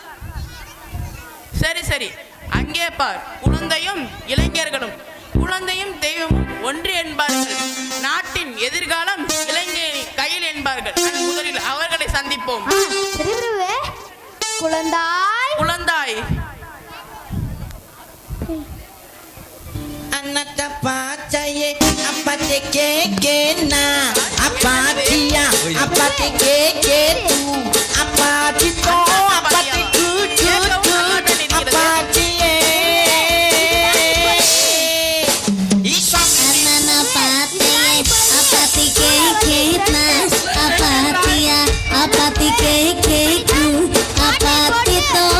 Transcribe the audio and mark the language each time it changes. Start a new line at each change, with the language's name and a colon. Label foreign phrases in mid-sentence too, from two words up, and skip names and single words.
Tamil: சரி சரி, அங்கே பார், குழந்தையும் இளைஞர்களும், குழந்தையும் தெய்வமும் ஒன்று என்பார்கள். நாட்டின் எதிர்காலம் இளைஞரின் கையில் என்பார்கள். முதலில் அவர்களை சந்திப்போம். சரி பிரபுவே. குழந்தாய் குழந்தாய், anak apa caya apa tekeke na apa dia apa tekeke tu apa cito apa teku cucu apa cie anak apa tekeke na apa dia apa tekeke tu apa cito